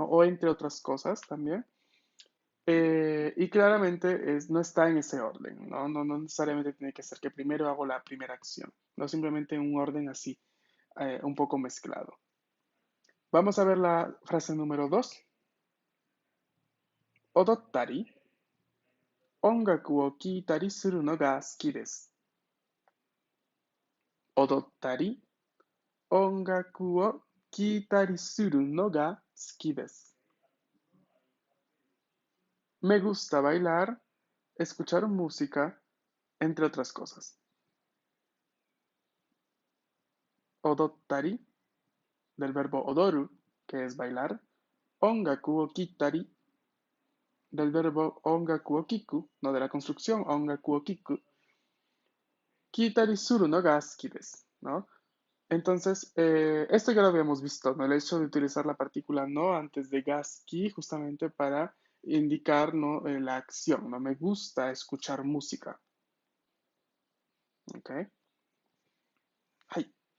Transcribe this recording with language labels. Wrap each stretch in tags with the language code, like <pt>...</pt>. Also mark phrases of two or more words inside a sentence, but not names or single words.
<es>O entre otras cosas también. Y claramente no está en ese orden, ¿no? No necesariamente tiene que ser que primero hago la primera acción, no simplemente en un orden así, un poco mezclado. Vamos a ver la frase número 2.</es> <ja>踊ったり、音楽を聞いたりするのが好きです. 踊ったり、音楽を聞いたりするのが好きです.</ja> <es>Me gusta bailar, escuchar música, entre otras cosas. Odottari, del verbo odoru, que es bailar.</es> <ja>音楽を聞いたり,</ja> <es>del verbo</es> <ja>音楽を聞く,</ja> <es>no de la construcción,</es> <ja>音楽を聞く. 聞いたりするのが好きです,</ja> <es>¿no? Entonces, esto ya lo habíamos visto, ¿no? El hecho de utilizar la partícula no antes de gaski justamente para indicar, ¿no? La acción, ¿no? Me gusta escuchar música. ¿Ok? Hai.</es>